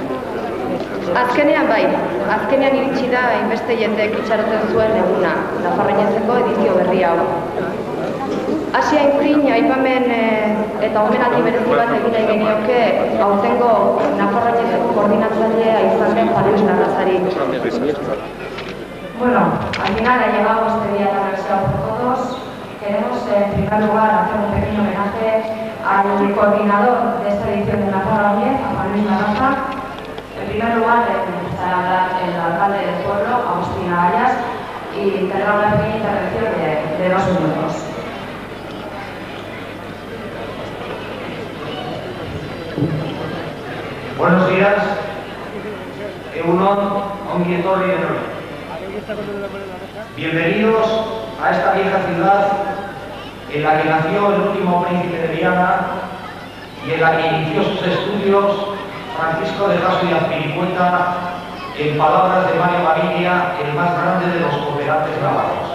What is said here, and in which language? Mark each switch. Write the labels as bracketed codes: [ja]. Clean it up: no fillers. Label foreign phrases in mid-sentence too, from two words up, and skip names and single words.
[eu] Azkenean iritsi da hainbeste jendeek itxaroten zuen eguna, Nafarroinentzeko edizio berri hau. Hasi aintzin, aipamen eta omenaldi berezi bat egin nahi genioke aurtengo Nafarroinentzeko koordinatzailea izan den Juan Luis Larrazari. [es] Bueno, al final ha llegado este día tan ansiado por todos. Queremos en primer lugar hacer un pequeño homenaje al coordinador de esta edición de Nafarroñez, a Juan Luis Larraza. En primer lugar, estará el alcalde del pueblo, Agustín Agallas, y tendrá una pequeña intervención de 2 minutos. Buenos días, [eu] Egunon, ongi etorri denoi. [es] Bienvenidos a esta vieja ciudad en la que nació el último príncipe de Viana y en la que inició sus estudios Francisco de Jasso y Azpilicueta, en palabras de Mario Gaviria, el más grande de los cooperantes navarros.